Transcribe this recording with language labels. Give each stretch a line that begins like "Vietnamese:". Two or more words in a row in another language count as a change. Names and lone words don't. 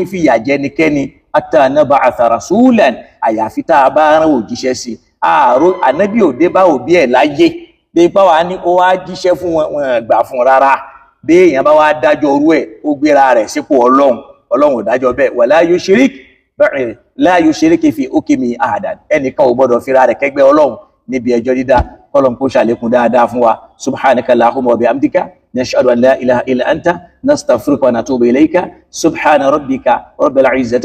Yoruba: fìyà jẹ ẹnikẹ́ni
Arabic: حتى نبعث رسولا
Yoruba: àyàfi tá a bá rán òjíṣẹ́ sí àárò Ànábì òde bá òbí ẹ̀ láyé bí báwa ní ó wá jíṣẹ́ fún wọn gbà fún rárá bí èèyàn bá wá dájọ́ orú ẹ̀ ó gbéra rẹ̀ sípò Ọlọ́run ò dájọ́ bẹ́ẹ̀
Arabic: ولا يشرك لا يشرك في حكمه أحدا
Yoruba: ẹnìkan ò gbọdọ̀ fira rẹ̀ kẹgbẹ́ Ọlọ́run níbi ẹjọ́ dídá Ọlọ́run kó ṣàlékún dáadáa fún wa
Arabic: سبحانك اللهم وبحمدك نشهد أن لا إله إلا أنت نستغفرك ونتوب إليك سبحان ربك رب العزة